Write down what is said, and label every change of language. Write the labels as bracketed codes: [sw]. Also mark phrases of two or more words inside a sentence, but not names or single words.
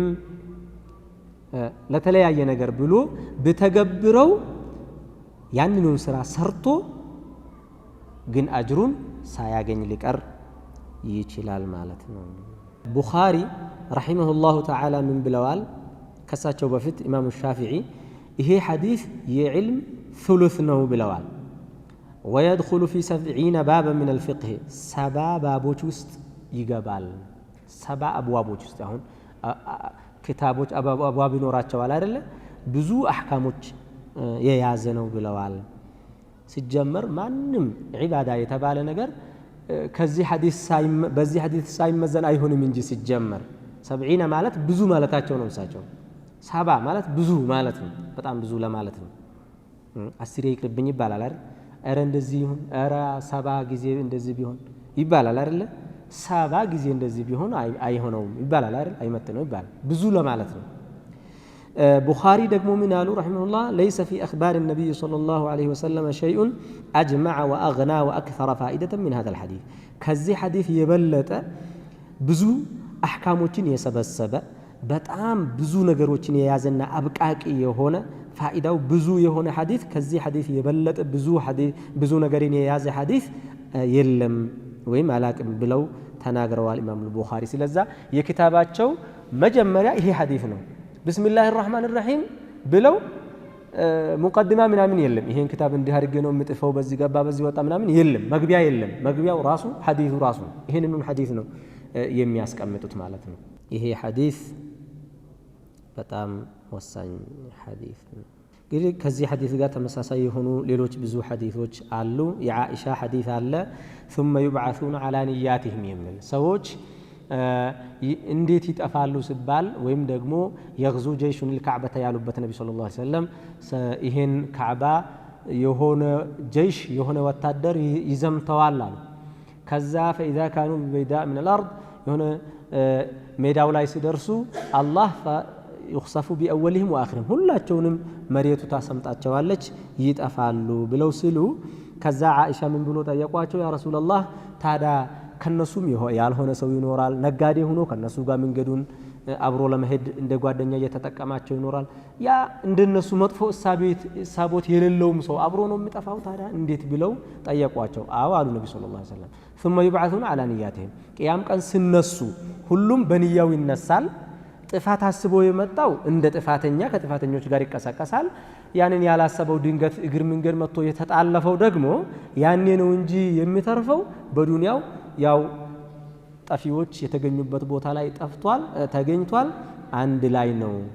[am] ለተለያየ ነገር ብሎ በተገብረው ያንኑ ስራ ሰርቶ ግን አጅሩን ሳያገኝ ሊቀር ይችላል ማለት ነው። ቡኻሪ [ar] رحمه الله تعالى [am] ምን ብለዋል? ከሳቸው በፊት ኢማሙ ሻፊዒ ይሄ ሐዲስ የዕልም ثلث ነው ብለዋል። [ar] ويدخل في 70 بابا من الفقه [am] ሰባ ባቦች ውስጥ ይገባል። ሰባ አብዋቦች ውስጥ አሁን ክታቦች አብዋብ ይኖራቸዋል አይደለ? ብዙ አህካሞች የያዘ ነው ብለዋል። ሲጀመር ማንም ዒባዳ የተባለ ነገር ከዚህ ሐዲስ በዚህ ሐዲስ ሳይመዘን አይሆንም እንጂ ሲጀመር 70 ማለት ብዙ ማለታቸው ነው። እሳቸው ሰባ ማለት ብዙ ማለት ነው፣ በጣም ብዙ ለማለት ነው። 10 ይቅርብኝ ይባላል አይደል? ኧረ እንደዚህ ይሁን፣ ኧረ 70 ጊዜ እንደዚህ ቢሆን ይባላል አይደል? 70 ጊዜ እንደዚህ ቢሆን አይሆነውም ይባላል አይደል? አይመጥነው ይባላል፣ ብዙ ለማለት ነው። ቡኻሪ ደግሞ ምን አሉ ረሂመሁላህ [ar] ليس في أخبار النبي صلى الله عليه وسلم شيء أجمع وأغنى وأكثر فائدة من هذا الحديث [am] ከዚህ ሐዲስ የበለጠ ብዙ አህካሞችን የሰበሰበ በጣም ብዙ ነገሮችን የያዘና አብቃቂ የሆነ ፋኢዳው ብዙ የሆነ ሐዲስ ከዚህ ሐዲስ የበለጠ ብዙ ነገርን የያዘ ሐዲስ የለም ወይም አላቅም ብለው ተናግረዋል ኢማም ቡኻሪ። ስለዛ የኪታባቸው መጀመሪያ ይሄ ሐዲስ ነው። [ar] بسم الله الرحمن الرحيم [am] ብለው ሙቀድማ ምናምን የለም። ይሄን ክታብ እንዲህ አድርጌ ነው የምጥፈው በዚህ ገባ በዚህ ወጣ ምናምን የለም። መግቢያ የለም። መግቢያው ራሱ ሐዲሱ ራሱ ይሄንን ሐዲስ ነው የሚያስቀምጡት ማለት ነው። ይሄ ሐዲስ በጣም ወሳኝ ሐዲስ ነው። እንግዲህ ከዚህ ሐዲስ ጋር ተመሳሳይ የሆኑ ሌሎች ብዙ ሐዲሶች አሉ። የዓኢሻ ሐዲስ አለ [ar] ثم يبعثون على نياتهم [am] የሚል ሰዎች እንዴት ይጠፋሉ ሲባል ወይም ደግሞ የግዙ [ar] جيش الكعبة [am] ያሉበት ነብዩ [ar] صلى الله عليه وسلم [am] ይሄን ካዕባ የሆነ ጀይሽ የሆነ ወታደር ይዘምተዋል አሉ። ከዛ [ar] فإذا كانوا ببيداء من الأرض [am] የሆነ ሜዳው ላይ ሲደርሱ አላህ [ar] يخسف بأولهم وآخرهم [am] ሁላቸውንም መሬቱ ታሰምጣቸዋለች ይጠፋሉ ብለው ሲሉ ከዛ ዓኢሻ ምን ብሎ ጠየቋቸው? [ar] يا رسول الله [am] ታዳ ከነሱም ያልሆነ ሰው ይኖራል፣ ነጋዴ ሆኖ ከነሱ ጋር መንገዱን አብሮ ለመሄድ እንደ ጓደኛ እየተጠቀማቸው ይኖራል። ያ እንደነሱ መጥፎ እሳቦት የሌለውም ሰው አብሮ ነው የሚጠፋው ታዲያ እንዴት ብለው ጠየቋቸው። አዎ አሉ ነብዩ [ar] صلى الله عليه وسلم ثم يبعثون على نياتهم [am] ቂያም ቀን ሲነሱ ሁሉም በንያው ይነሳል። ጥፋት አስቦ የመጣው እንደ ጥፋተኛ ከጥፋተኞች ጋር ይቀሰቀሳል። ያንን ያላሰበው ድንገት እግር መንገድ መጥቶ የተጣለፈው ደግሞ ያኔ ነው እንጂ የሚተርፈው በዱንያው ያው ጠፊዎች የተገኙበት ቦታ ላይ ጠፍቷል ተገኝቷል አንድ ላይ ነው።